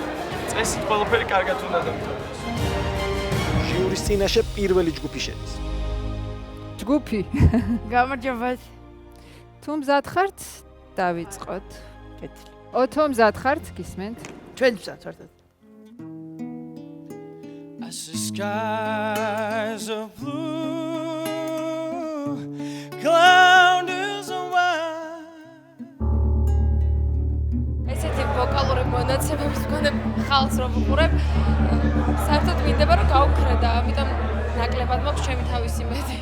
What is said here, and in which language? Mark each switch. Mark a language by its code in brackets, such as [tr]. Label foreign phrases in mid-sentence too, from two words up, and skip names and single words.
[ka] წესით ყველაფერი კარგად უნდა დამთავრდეს. ჟიურის წინაშე პირველი ჯგუფი შედის. ჯგუფი. გამარჯობა. თუ მზად ხართ, დავიწყოთ. კეთილი. ოთო მზად ხართ, გისმენთ? ჩვენ მზად ვართ. [en] As the skies are blue, cloud is a white. [ka] ესეთი ვოკალური მონაცემების მქონე ხალხს რომ ვუყურებ, საერთოდ მინდება რომ გავუქრა და ამიტომ ნაკლებად მაქვს ჩემი თავის იმედი.